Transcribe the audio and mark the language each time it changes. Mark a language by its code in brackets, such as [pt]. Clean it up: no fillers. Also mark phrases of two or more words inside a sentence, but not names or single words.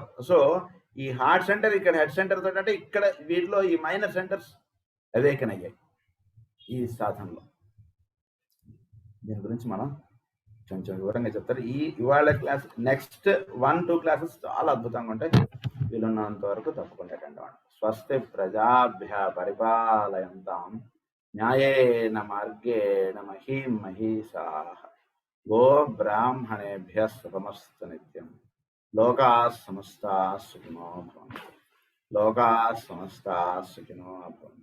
[te] సో ఈ [en] heart center [te] ఇక్కడ [en] head center [te] తోటి అంటే ఇక్కడ వీటిలో ఈ [en] minor centers awaken [te] అయ్యాయి ఈ సాధనలో. దీని గురించి మనం కొంచెం వివరంగా చెప్తారు. ఇవాళ క్లాస్, [en] next 1-2 classes [te] చాలా అద్భుతంగా ఉంటాయి. వీలున్నంత వరకు తప్పకుండా అటెండ్ అవ్వండి. [sa] స్వస్తి ప్రజాభ్య పరిపాలయంతాం న్యాయేన మార్గేణ మహీం మహీషాః గో బ్రాహ్మణేభ్యః శుభమస్తు నిత్యం. లోకాః సమస్తాః సుఖినో భవంతు. లోకాః సమస్తాః సుఖినో భవంతు.